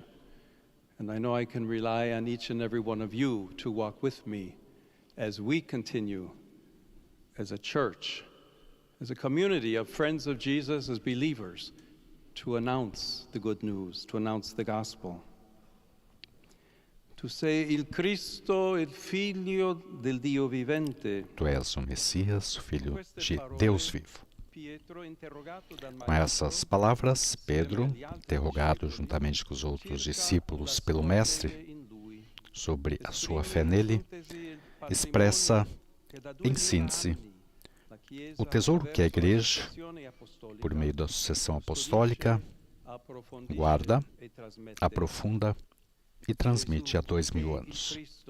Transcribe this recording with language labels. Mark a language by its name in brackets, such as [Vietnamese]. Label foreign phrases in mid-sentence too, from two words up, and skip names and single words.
[English] And I know I can rely on each and every one of you to walk with me as we continue as a church, as a community of friends of Jesus, as believers, to announce the good news, to announce the gospel. [Italian] Tu sei il Cristo, il Figlio del Dio vivente. [Portuguese] Tu és o Messias, o Filho de Deus vivo. Com essas palavras, Pedro, interrogado juntamente com os outros discípulos pelo Mestre sobre a sua fé nele, expressa, em síntese, o tesouro que a Igreja, por meio da sucessão apostólica, guarda, aprofunda e transmite há 2000 anos.